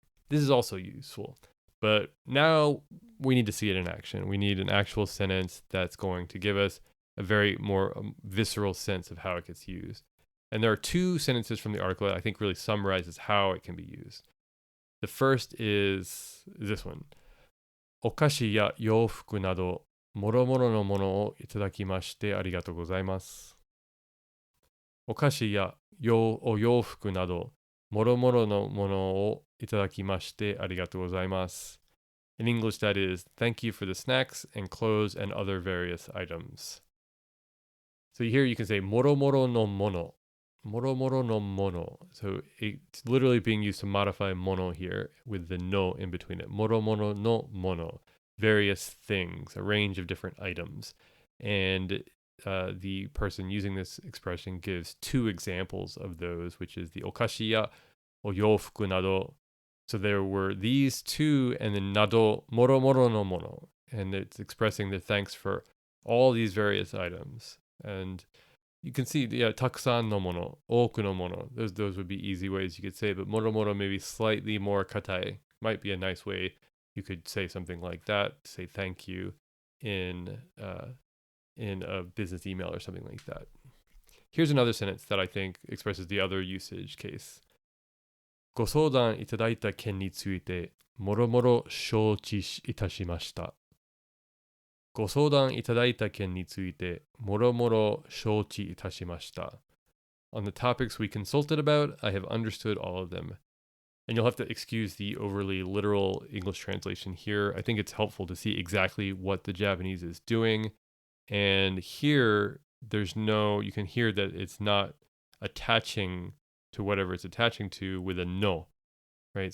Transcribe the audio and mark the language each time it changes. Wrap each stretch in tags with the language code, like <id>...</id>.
<en>This is also useful, but now we need to see it in action. We need an actual sentence that's going to give us a very more visceral sense of how it gets used. And there are two sentences from the article that I think really summarizes how it can be used. The first is this one.</en> <ja>お菓子や洋服など、もろもろのものをいただきましてありがとうございます。お菓子やお洋服など、もろもろのものをいただきましてありがとうございます。</ja> <en>In English, that is, thank you for the snacks and clothes and other various items. So here you can say</en> <ja>もろもろのもの. もろもろのもの.</ja> <en>So it's literally being used to modify mono here with the no in between it.</en> <ja>もろもろのもの.</ja> <en>Various things, a range of different items. And the person using this expression gives two examples of those, which is the</en> <ja>お菓子やお洋服など.</ja> <en>So there were these two, and then</en> <ja>など, もろもろのもの.</ja> <en>And it's expressing the thanks for all these various items. And you can see, yeah,</en> <ja>たくさんのもの, 多くのもの.</ja> <en>Those would be easy ways you could say, but</en> <ja>もろもろ</ja> <en>maybe slightly more katai. Might be a nice way you could say something like that, say thank you in a business email or something like that. Here's another sentence that I think expresses the other usage case.</en> <ja>ご相談いただいた件について、もろもろ承知いたしました。ご相談いただいた件について、もろもろ承知いたしました。</ja> <en>On the topics we consulted about, I have understood all of them. And you'll have to excuse the overly literal English translation here. I think it's helpful to see exactly what the Japanese is doing. And here, you can hear that it's not attaching to whatever it's attaching to with a no, right?</en>